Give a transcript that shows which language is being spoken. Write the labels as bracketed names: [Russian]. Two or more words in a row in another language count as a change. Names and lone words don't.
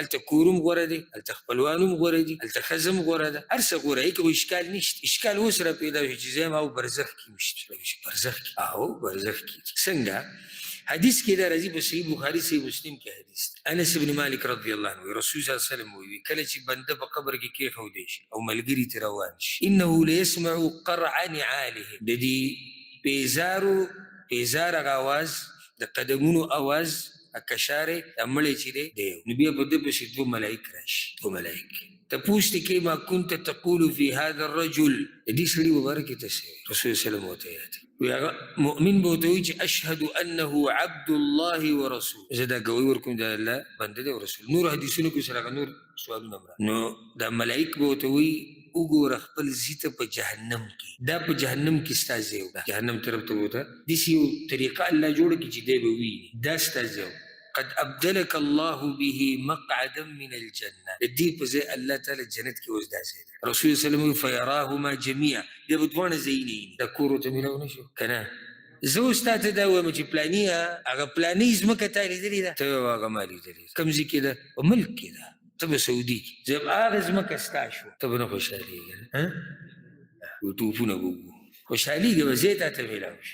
[Pashto] هلته کور هم غوره دی، هلته خپلوان هم غوره دي، هلته ښځه هم غوره ده، هر څه غوره یې، که خو اشکال نشته. اشکال اوس را پیدا شو چې زه یم او برزخ کې مشته. برزخ کې او برزخ کې څنګه؟ حدیث کې دا راځي په صحیح بخاري صحیح مسلم کې حدیث. انس بن مالک [Arabic] رضی الله عنه [Pashto] رسول [Arabic] صلی الله علیه وسلم [Pashto] وایي کله چې بنده په قبر کې کېښودی شي او ملګري ترې روان شي، [Arabic] انه لیسمع قرع نعالهم، [Pashto] د دې پیزار هغه اواز، د قدمونو اواز، کشارې د مړی چې دی دی، نو بیا په ده پسې دوه ملایک راشي. دوه ملایک تپوس دې کوي [Arabic] ما كنت تقول في هذا الرجل، [Pashto] د دې سړي مبارک ته څه وایي؟ رسول [Arabic] صلی الله علیه وسلم [Pashto] وایي هغه مؤمن به ورته وایي چې [Arabic] اشهد انه عبد الله ورسول، [Pashto] زه دا ګوی ورکوم د الله بنده دی او رسول. نور حدیثونو کې سره هغه نور سوالونه هم نو دا ملایک به ورته وایي وګوره خپل ځي ته په جهنم کې، دا په جهنم کې ستا ځای و، جهنم طرف ته بوته. داسې یو طریقه الله جوړه کړي چې دی به وویني دا ستا ځای و. [Arabic] قد ابدلك الله به مقعدا من الجنه، [Pashto] د دې په ځای الله تعالی جنت کې اوس دا ځای دی. رسول [Arabic] صلی الله علیه وسلم فیراهما جميعا، [Pashto] بیا به دواړه ځایونه ویني. دا کور ورته میلاو نه شو که نه؟ زه اوس تا ته دا وایم چې پلاني هغه پلاني ځمکه تا لیدلې ده، ته هغه ما لیدلې ده. کوم ځای کې ده؟ په ملک کې ده، ته به سعودي کې. زه به هغه ځمکه ستا شوه، ته به نه خوشحالېږې، ټوپونه به وګو خوشحالېږي به ځای تا ته میلاو شي.